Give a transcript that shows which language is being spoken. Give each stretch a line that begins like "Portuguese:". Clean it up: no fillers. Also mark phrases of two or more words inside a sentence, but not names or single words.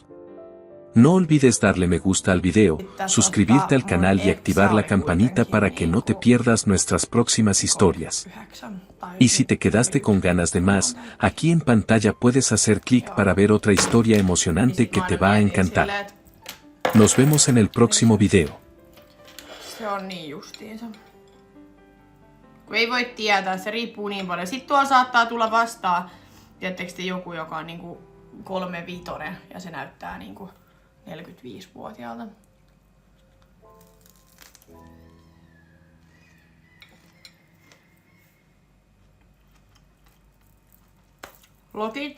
Spanish: No olvides darle me gusta al video, suscribirte al canal y activar la campanita para que no te pierdas nuestras próximas historias. Y si te quedaste con ganas de más, aquí en pantalla puedes hacer clic para ver otra historia emocionante que te va a encantar. Nos vemos en el próximo video.
Finnish: Se on niin justiinsa. Kun ei voi tietää, se riippuu niin paljon. Sitten tuolla saattaa tulla vastaan, tiedättekö te, joku, joka on niinku 35 ja se näyttää niinku 45-vuotiaalta. Lokit.